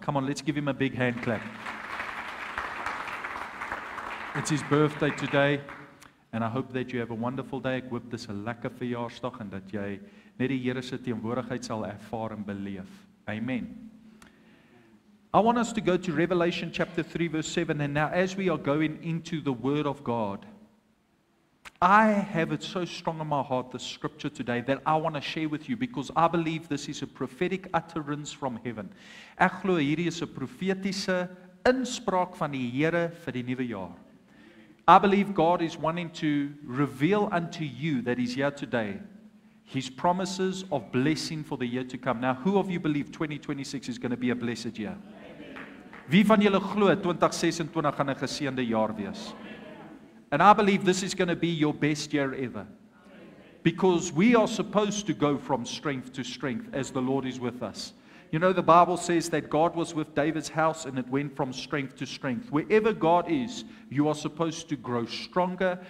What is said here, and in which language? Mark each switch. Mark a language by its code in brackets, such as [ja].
[en] Come on, let's give him a big hand clap. It's his birthday today, and I hope that you have a wonderful day. [af] Ek hoop dis 'n lekker verjaarsdag en dat jy net die Here se teenwoordigheid sal ervaar en beleef. [en] Amen. I want us to go to Revelation chapter 3 verse 7, and now as we are going into the Word of God, I have it so strong in my heart, the scripture today, that I want to share with you, because I believe this is a prophetic utterance from heaven. [af] Ek glo hierdie is 'n profetiese inspraak van die Here vir die nuwe jaar. [en] I believe God is wanting to reveal unto you that He's here today, His promises of blessing for the year to come. Now, who of you believe 2026 is going to be a blessed year? [af] Wie van julle glo 2026 gaan 'n geseënde jaar wees? [en] And I believe this is going to be your best year ever. Because we are supposed to go from strength to strength as the Lord is with us. You know, the Bible says that God was with David's house and it went from strength to strength. Wherever God is, you are supposed to grow stronger.